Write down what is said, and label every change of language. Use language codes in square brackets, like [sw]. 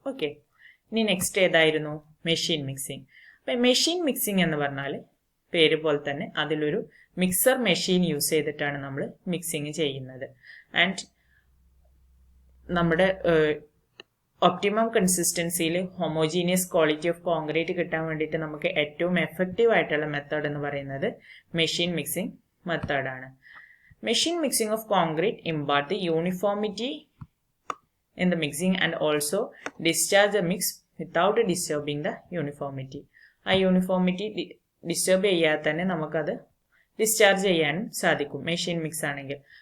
[ml] Okay, ഇനി next ഏതായിരുന്നു? Machine mixing. അപ്പം മെഷീൻ മിക്സിംഗ് എന്ന് പറഞ്ഞാൽ പേര് പോലെ തന്നെ അതിലൊരു മിക്സർ മെഷീൻ യൂസ് ചെയ്തിട്ടാണ് നമ്മൾ മിക്സിങ് ചെയ്യുന്നത്. ആൻഡ് നമ്മുടെ optimum കൺസിസ്റ്റൻസിയിൽ homogeneous quality of concrete കിട്ടാൻ വേണ്ടിയിട്ട് നമുക്ക് ഏറ്റവും എഫക്റ്റീവ് ആയിട്ടുള്ള മെത്തേഡ് എന്ന് പറയുന്നത് മെഷീൻ മിക്സിംഗ് മെത്തേഡാണ്. [en] Machine mixing of concrete impart the uniformity in the mixing and also discharge the mix without disturbing the uniformity. [ml] ആ യൂണിഫോമിറ്റി ഡിസ്റ്റർബ് ചെയ്യാതെ തന്നെ നമുക്കത് ഡിസ്ചാർജ് ചെയ്യാനും സാധിക്കും മെഷീൻ മിക്സ് ആണെങ്കിൽ.